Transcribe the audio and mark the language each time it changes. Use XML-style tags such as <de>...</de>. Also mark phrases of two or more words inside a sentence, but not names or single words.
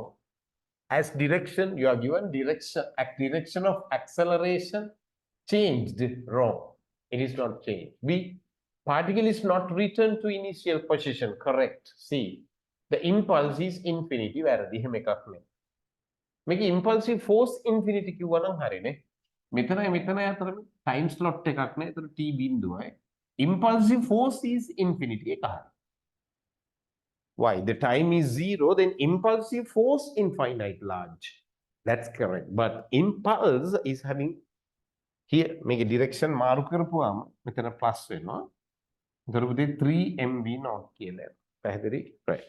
<en>As direction, you are given direction of acceleration changed, wrong. It is not changed. B, particle is not returned to initial position, correct. C, the impulse is infinity.</en> <si>මේක</si> <en>impulsive force infinity</en> <si>කිව්වා නම් හරිනේ. මෙතන අතර</si> <en>time slot</en> <si>එකක් නෑ. ඒතර t බිඳුවයි.</si> <en>Impulsive force is infinity</en> <si>එක හරි.</si> <en>Why? The time is 0, then impulsive force infinite large. That's correct. But impulse is having here</en> <si>මේක direction මාරු කරපුවාම මෙතන plus වෙනවා. ඒතර පුතේ 3</si> <en>mv not</en> <si>කියලා. පැහැදිලි?</si> <en>Right.</en>